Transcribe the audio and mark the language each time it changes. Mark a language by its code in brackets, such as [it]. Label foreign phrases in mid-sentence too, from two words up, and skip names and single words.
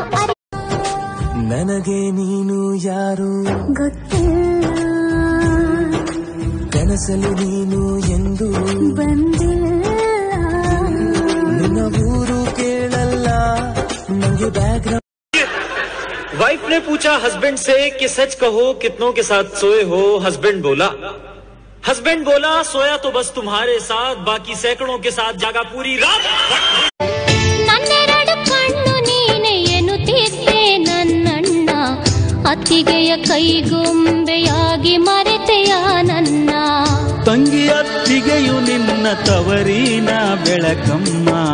[kn] ನನಗೆ ನೀನು ಯಾರು ಗೊತ್ತಿಲ್ಲ ಕನಸಲ್ಲಿ ನೀನು ಎಂದು ಬಂದಿಲ್ಲ. ನಿನ್ನ ಊರು ಕೇಳಲ್ಲ ನಂಗೆ ಬ್ಯಾಕ್ಗ್ರೌಂಡ್. [hi] वाइफ ने पूछा हस्बैंड से कि सच कहो कितनों के साथ सोए हो. हस्बैंड बोला सोया तो बस तुम्हारे साथ बाकी सैकड़ों के साथ जागा पूरी रात. [kn] ನನ್ನೆರಡು ಕಣ್ಣು ನೀನೆ ಎನ್ನುತ್ತಿದ್ದೆ ನನ್ನಣ್ಣ ಅತ್ತಿಗೆಯ ಕೈಗೊಂಬೆಯಾಗಿ ಮರೆತೆಯ ನನ್ನ. ತಂಗಿ ಅತ್ತಿಗೆಯು ನಿನ್ನ ತವರಿನ ಬೆಳಕಮ್ಮ.